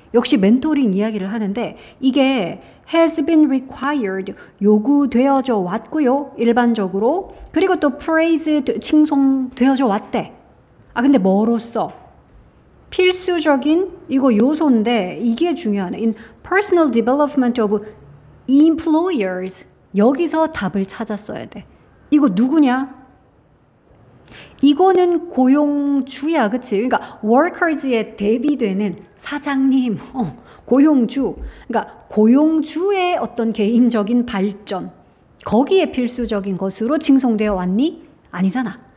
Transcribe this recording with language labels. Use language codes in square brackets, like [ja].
[ko] 역시 멘토링 이야기를 하는데 이게 [en] has been required, [ko] 요구되어져 왔고요. 일반적으로. 그리고 또 praised, 칭송되어져 왔대. 근데 뭐로써? 필수적인 이거 요소인데 이게 중요하네. [en] In personal development of employers. [ko] 여기서 답을 찾았어야 돼. 이거 누구냐? 이거는 고용주야, 그치? 그러니까 workers에 대비되는 사장님, 고용주. 그러니까 고용주의 어떤 개인적인 발전, 거기에 필수적인 것으로 칭송되어 왔니? 아니잖아.